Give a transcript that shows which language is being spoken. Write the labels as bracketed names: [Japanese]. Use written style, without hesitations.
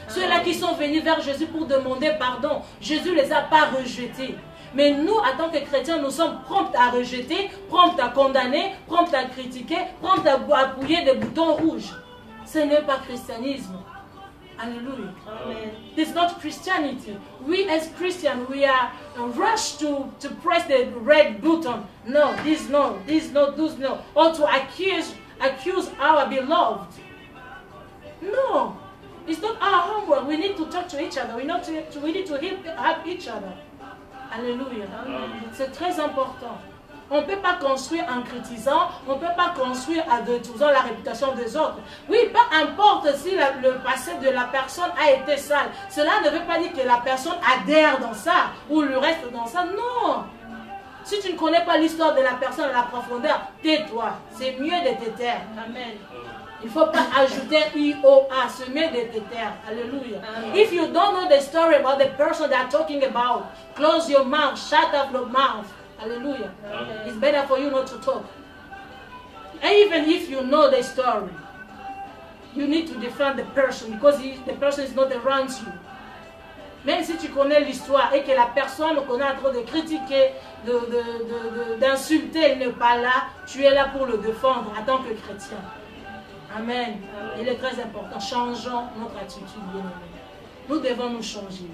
[French] Ceux-là qui sont venus vers Jésus pour demander pardon, Jésus ne les a pas rejetés. Mais nous, en tant que chrétiens, nous sommes prompts à rejeter, prompts à condamner, prompts à critiquer, prompts à appuyer des boutons rouges. Ce n'est pas christianisme. [English] Hallelujah. Amen. It's not Christianity. We as Christians, we are rushed to press the red button. No, this no, those no. Or to accuse our beloved. No. It's not our homework. We need to talk to each other. We need to help each other. [French] Alléluia. C'est très important. On ne peut pas construire en critiquant, on ne peut pas construire en détruisant la réputation des autres. Oui, peu importe si le passé de la personne a été sale. Cela ne veut pas dire que la personne adhère dans ça ou le reste dans ça. Non. Si tu ne connais pas l'histoire de la personne à la profondeur, tais-toi. C'est mieux de te taire. Amen. Il ne faut pas ajouter IOA, c'est mieux de te taire. Alléluia. [English] If you don't know the story about the person they are talking about, close your mouth, shut up your mouth. Hallelujah. Okay. It's better for you not to talk. And even if you know the story, you need to defend the person because the person is not around you. [French] Même si tu connais l'histoire et que la personne qu'on est en train de critiquer, d'insulter, elle n'est pas là, tu es là pour le défendre en tant que chrétien. Amen. Il est très important. Changeons notre attitude, bien-aimés. Nous devons nous changer.